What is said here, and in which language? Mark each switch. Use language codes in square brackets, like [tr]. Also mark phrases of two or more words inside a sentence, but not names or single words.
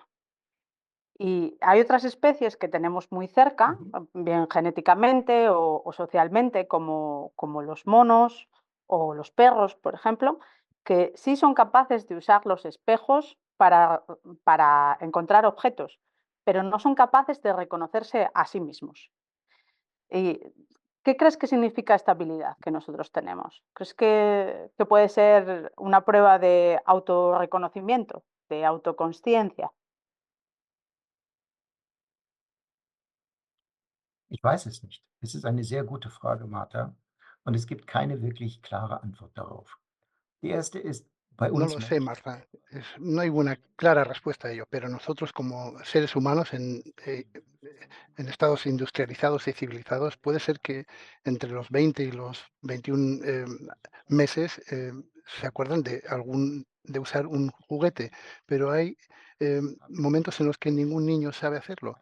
[es] Y hay otras especies que tenemos muy cerca, bien genéticamente o socialmente, como los monos o los perros, por ejemplo, que sí son capaces de usar los espejos para encontrar objetos, pero no son capaces de reconocerse a sí mismos. ¿Y qué crees que significa esta habilidad que nosotros tenemos? ¿Crees que puede ser una prueba de autorreconocimiento, de autoconsciencia? [de] Ich weiß es nicht. Es ist eine sehr gute Frage, Martha, und es gibt keine wirklich klare Antwort darauf. Die erste ist, bei [es] No [de] uns [es] lo sé, [de] Menschen [es] Marta. No hay una clara respuesta a ello, pero nosotros como seres humanos en estados industrializados y civilizados, puede ser que entre los 20 y los 21 meses se acuerdan de usar un juguete, pero hay momentos en los que ningún niño sabe hacerlo.